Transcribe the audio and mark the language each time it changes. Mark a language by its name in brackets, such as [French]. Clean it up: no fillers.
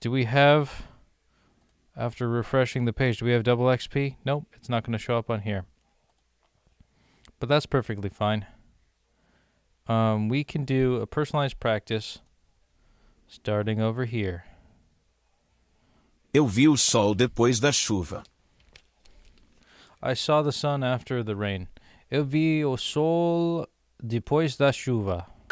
[English] Do we have, after refreshing the page, do we have double XP? Nope, it's not going to show up on here. But that's perfectly fine. We can do a personalized practice starting over here. [Portuguese] Eu vi o sol depois da chuva. [English] I saw the sun after the rain. [Portuguese] Eu vi o sol depois da chuva.